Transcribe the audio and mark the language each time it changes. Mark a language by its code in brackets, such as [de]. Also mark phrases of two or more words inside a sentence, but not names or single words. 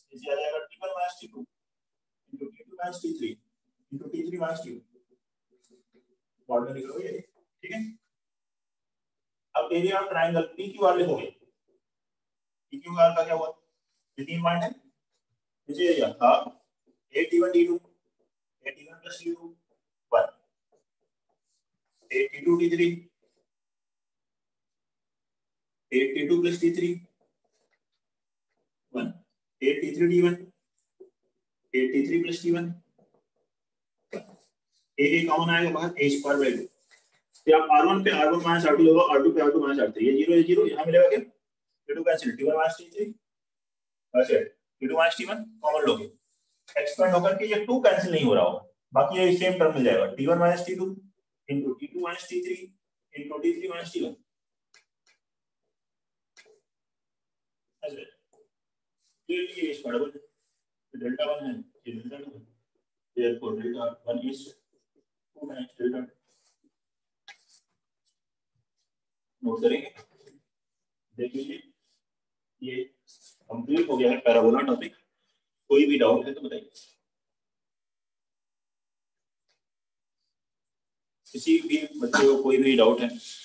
[hi] इसे आ जाएगा [en] t1 minus t2 into t2 minus t3 into t3 minus t2. [hi] बॉर्डर लिख लो ये, ठीक है. अब [en] area of triangle PQR [hi] लिखोगे. PQR का क्या हुआ? ये तीन पॉइंट है. [en] इसे area half at1 t2 at1 plus t2 1, at2 t3 at2 plus t3 1, at3 t1 at3 plus t1. [hi] a कॉमन आएगा बाहर, [en] a square by 2. [hi] तो आप r1 पे [en] r1 minus r2 [hi] लोगे, r2 पे [en] r2 minus r3. [hi] ये 0 ये 0, यहां मिलेगा क्या? t2 कैंसिल, [en] t1 minus t3 [hi] अच्छा [en] t2 minus t1 common [hi] लोगे, एक्सपेंड होकर के ये 2 कैंसिल नहीं हो रहा होगा, बाकी ये [en] same term [hi] मिल जाएगा. [en] t1 minus t2 into t2 minus t3 into t3 minus t1. [hi] ऐसे क्लियरली ये इसका [en] double delta 1 [hi] है, ये डेल्टा 2 है. [en] therefore delta 1 is 2 times delta 2. [hi] नोट करेंगे, देख लीजिए. ये कंप्लीट हो गया है [en] parabola topic. [hi] कोई भी डाउट है तो बताइए. किसी भी बच्चे को कोई भी डाउट है?